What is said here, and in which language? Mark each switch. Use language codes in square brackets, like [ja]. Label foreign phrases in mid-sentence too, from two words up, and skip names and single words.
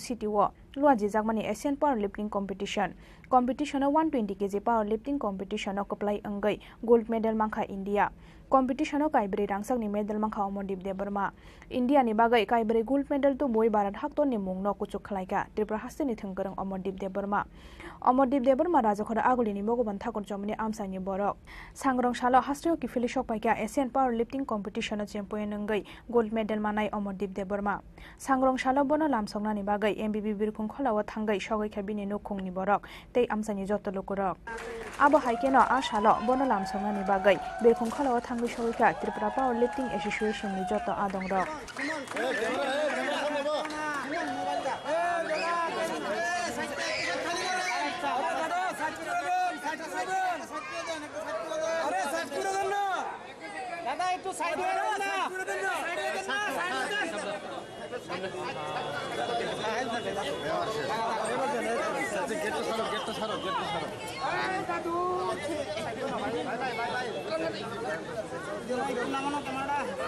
[trp] सिटी वो लुआजी जागमानी [en] Asian power lifting competition [trp] 120 केजी [en] power lifting competition [trp] कप्लाई अंगई [en] gold medal [trp] मांखा इंडिया कॉम्पिटिशन काइब्रे रांगसाक नि मेडल मांखा अमरदीप देबबर्मा इंडिया नि बागै काइब्रे [en] gold medal [trp] तो बय भारत हाक्तो नि मुंग न कुचुक खलाइका त्रिपुरा हास्ते नि थंगरं अमरदीप देबबर्मा राजखरा आगुली नि भगवान ठाकुर चमनि आमसाइनि बरक सांग्रं सालो हास्त्रियो किफिलि सकपाइका [en] Asian power lifting competition champion [trp] अंगै [en] gold medal [trp] मानाय अमरदीप देबबर्मा सांग्रं सालो बन लामसंगनानि बागै एमबिबि बिरखुं खलाव थांगै सगैखा बिनि नखुंनि बरक तै आमसाइनि जत लुकुरक आबो हाइकेनो आ सालो बन लामसंगनानि बागै बिरखुं खलाव थांगै सगैखा त्रिपुरा पावर लिफ्टिंग एसोसिएशन नि जत आदं रक [bn] দাদা একটু সাইড হয়ে যান না গেটটা ছাড়ো দাদু নামানো ক্যামেরাটা